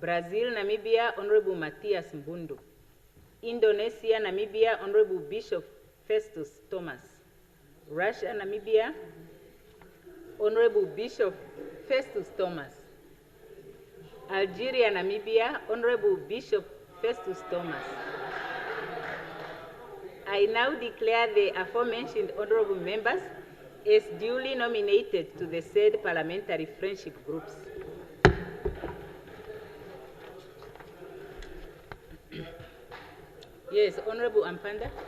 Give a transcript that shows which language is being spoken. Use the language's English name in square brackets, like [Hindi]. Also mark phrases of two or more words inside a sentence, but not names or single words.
[English] Brazil, Namibia, Honorable Matthias Mbundu. Indonesia, Namibia, Honorable Bishop Festus Thomas. Russia, Namibia, Honorable Bishop Festus Thomas. Algeria, Namibia, Honorable Bishop Festus Thomas. I now declare the aforementioned honorable members as duly nominated to the said parliamentary friendship groups. Yes, Honorable Ampanda.